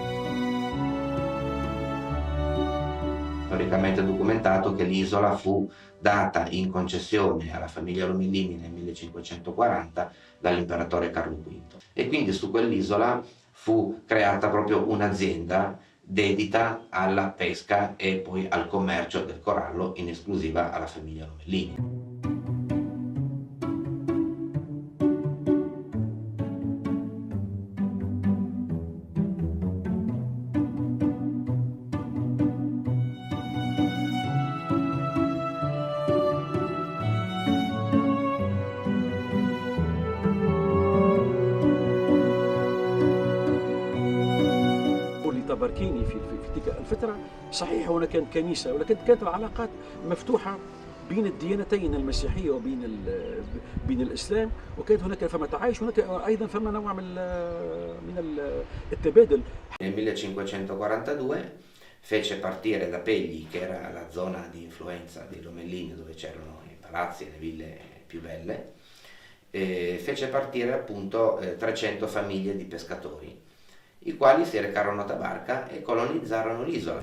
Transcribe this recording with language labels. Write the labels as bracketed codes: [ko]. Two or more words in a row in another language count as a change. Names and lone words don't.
[it] Storicamente documentato che l'isola fu data in concessione alla famiglia Lomellini nel 1540 dall'imperatore Carlo V e quindi su quell'isola fu creata proprio un'azienda dedita alla pesca e poi al commercio del corallo in esclusiva alla famiglia Lomellini. [ar] تباركيني في تلك الفترة صحيح هنا كانت كنيسة ولكن كانت العلاقات مفتوحة بين الديانتين المسيحية وبين الإسلام وكانت هناك فما تعايش هناك أيضا فما نوع من التبادل. [it] Nel 1542 fece partire da Pegli, che era la zona di influenza dei Lomellini dove c'erano i palazzi e le ville più belle, fece partire appunto 300 famiglie di pescatori, i quali si recarono a Tabarca e colonizzarono l'isola.